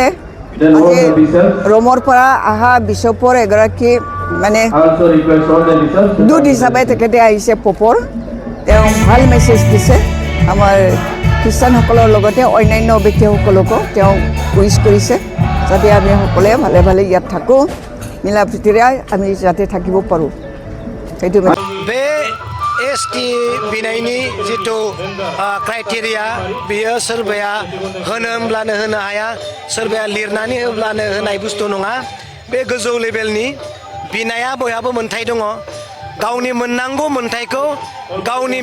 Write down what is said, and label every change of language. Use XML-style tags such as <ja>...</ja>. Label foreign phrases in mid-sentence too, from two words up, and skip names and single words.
<as>আজি ৰোমৰ পৰা অহা বিশ্বপৰ এগৰাকী মানে দূত হিচাপে তেখেতে আহিছে পপৰ তেওঁ ভাল মেছেজ দিছে আমাৰ খ্ৰীষ্টানসকলৰ লগতে অন্যান্য ব্যক্তিসকলকো তেওঁ উইচ কৰিছে যাতে আমি সকলোৱে ভালে ভালে ইয়াত থাকোঁ মিলা প্ৰীতিৰে আমি যাতে থাকিব পাৰোঁ সেইটো</as> <brx>बे एसटि बिनायनि जितु क्राइटेरिया बियो सोरबाया होनो होनब्लानो होनो हाया सोरबाया लिरनानै होब्लानो होनाय बुस्थु नङा बे गोजौ लेभेलनि बिनाया बयहाबो मोन्थाय दङ गावनि मोननांगौ मोन्थायखौ गावनि</brx>